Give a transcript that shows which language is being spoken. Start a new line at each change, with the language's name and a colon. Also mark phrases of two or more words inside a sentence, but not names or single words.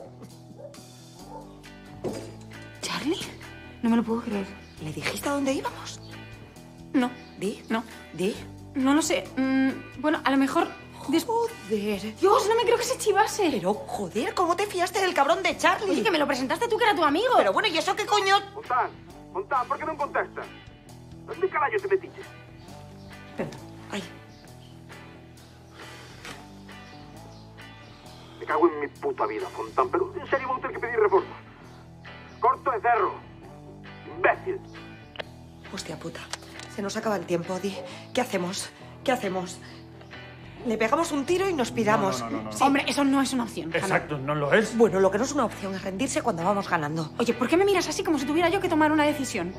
Spanish: ¿Charlie? No me lo puedo creer. ¿Le dijiste a dónde íbamos? No. ¿Di? No. ¿Di? No lo sé. Bueno, a lo mejor... Joder. Dios, no me creo que se chivase. Pero, joder, ¿cómo te fiaste del cabrón de Charlie? Oye, que me lo presentaste tú, que era tu amigo. Pero bueno, ¿y eso qué coño?
Galician: Montán, por que non contestas? Onde carallo te metiches? Ay,
Spanish: cago en mi puta vida,
Galician: Fontán, pero en serio vou ter que pedir reforzos. Corto e cerro. Imbécil.
Spanish: Hostia puta, se nos acaba el tiempo, Di. ¿Qué hacemos? ¿Qué hacemos? Le pegamos un tiro y nos piramos. No. Sí. Hombre, eso no es una opción. Exacto, no lo es. Bueno, lo que no es una opción es rendirse cuando vamos ganando. Oye, ¿por qué me miras así como si tuviera yo que tomar una decisión?